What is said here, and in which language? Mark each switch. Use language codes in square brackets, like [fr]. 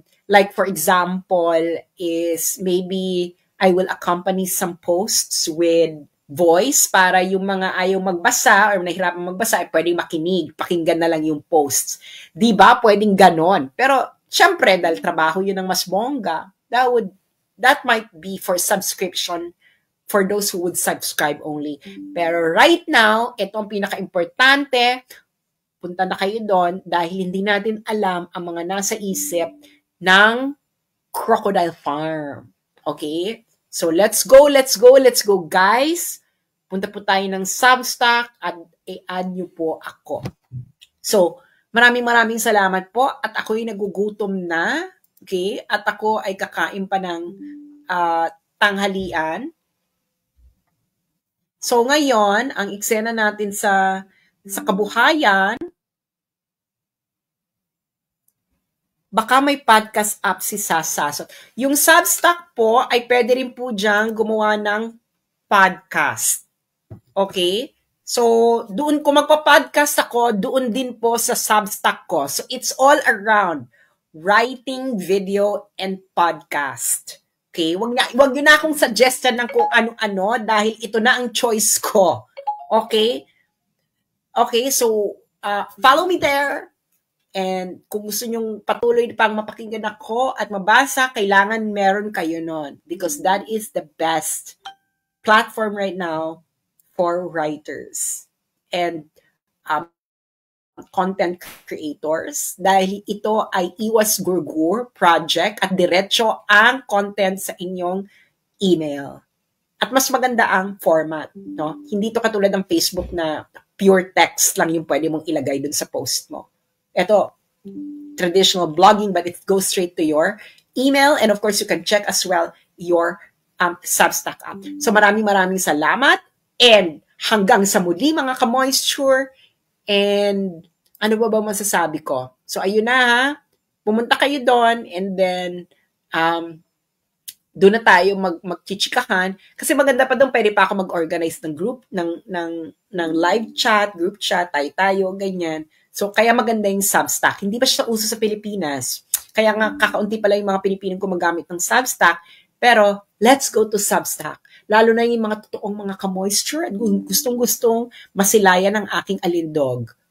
[en] Like, for example, is maybe I will accompany some posts with voice [tl] para yung mga ayaw magbasa or nahihirapan magbasa ay pwedeng makinig, pakinggan na lang yung posts. Di ba? Pwedeng ganon. Pero, syempre, dahil trabaho yun ng mas bongga, [en] that might be for subscription for those who would subscribe only. [tl] Pero right now, ito ang pinaka-importante, punta na kayo doon dahil hindi natin alam ang mga nasa isip ng Crocodile Farm. Okay? So, [en] let's go, guys. [tl] Punta po tayo ng Substack at i-add nyo po ako. So, maraming salamat po at ako'y nagugutom na. Okay? At ako ay kakain pa ng tanghalian. So, ngayon, ang eksena natin sa kabuhayan, baka may podcast app si Sasasot. Yung Substack po ay pwede rin po diyang gumawa ng podcast. Okay? So, doon kung magpa-podcast ako, doon din po sa Substack ko. [en] So, it's all around writing, video, and podcast. Okay? [tl] Wag nyo na akong suggestion ng kung ano-ano dahil ito na ang choice ko. [en] Okay? Okay, so, follow me there. [tl] And kung gusto nyong patuloy pang mapakinggan ako at mabasa, kailangan meron kayo nun. [en] Because that is the best platform right now for writers and content creators. [tl] Dahil ito ay Iwas Gurgur project at diretso ang content sa inyong email. At mas maganda ang format. No? Hindi to katulad ng Facebook na pure text lang yung pwede mong ilagay dun sa post mo. [en] Ito, traditional blogging, but it goes straight to your email. And of course, you can check as well your Substack app. [tl] So maraming salamat. And hanggang sa muli mga ka-moisture. And ano ba masasabi ko? So ayun na ha. Pumunta kayo doon and then doon na tayo magchichikahan. Kasi maganda pa doon, pwede pa ako mag-organize ng group, ng live chat, group chat, tayo, ganyan. So, kaya maganda yung Substack. Hindi pa siya uso sa Pilipinas. Kaya nga, kakaunti pala yung mga Pilipinong gumagamit ng Substack. [en] Pero, let's go to Substack. [tl] Lalo na yung mga totoong mga ka-moisture at gustong-gustong masilayan ng aking alindog.